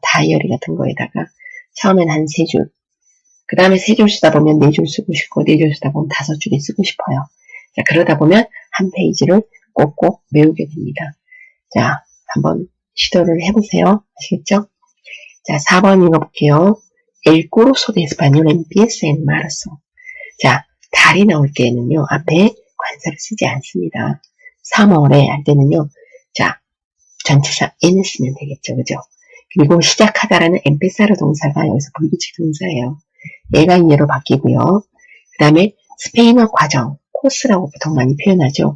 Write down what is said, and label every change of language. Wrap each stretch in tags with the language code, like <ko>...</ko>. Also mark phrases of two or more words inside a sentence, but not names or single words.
<ko>다이어리 같은 거에다가 처음엔 한 3줄, 그 다음에 3줄 쓰다 보면 4줄 쓰고 싶고 4줄 쓰다 보면 5줄이 쓰고 싶어요. 자, 그러다 보면 한 페이지를 꼭꼭 외우게 됩니다. 자, 한번 시도를 해보세요. 아시겠죠? 자, 4번 읽어볼게요.</ko> <es>El curso de español empieza en marzo.</es> <ko>자, 달이 나올 때는요, 앞에 관사를 쓰지 않습니다. 3월에 할 때는요, 자, 전치사 en 쓰면 되겠죠. 그죠? 그리고 시작하다라는 empezar 동사가 여기서 불규칙 동사예요. 얘가 얘로 바뀌고요. 그 다음에 스페인어 과정, 코스라고 보통 많이 표현하죠.</ko>